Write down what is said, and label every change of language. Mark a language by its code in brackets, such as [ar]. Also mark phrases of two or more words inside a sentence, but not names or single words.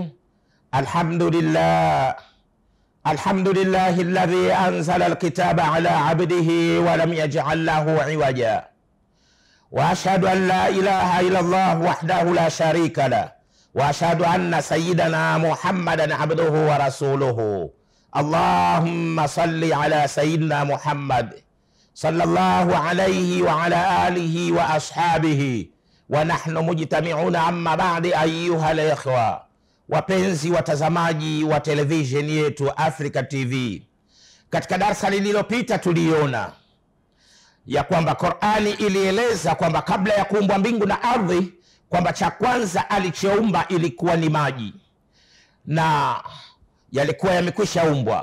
[ar] الحمد لله الحمد لله الذي أنزل الكتاب على عبده ولم يجعل له عوجا، وأشهد أن لا إله إلا الله وحده لا شريك له، وأشهد أن سيدنا محمدا عبده ورسوله. اللهم صل على سيدنا محمد صلى الله عليه وعلى آله وأصحابه ونحن مجتمعون. أما بعد أيها الإخوة، [sw] wapenzi watazamaji wa televisheni yetu Africa TV, katika darasa lililopita tuliona ya kwamba Qur'ani ilieleza kwamba kabla ya kuumbwa mbingu na ardhi, kwamba cha kwanza alichoumba ilikuwa ni maji, na yalikuwa yamekwisha umbwa.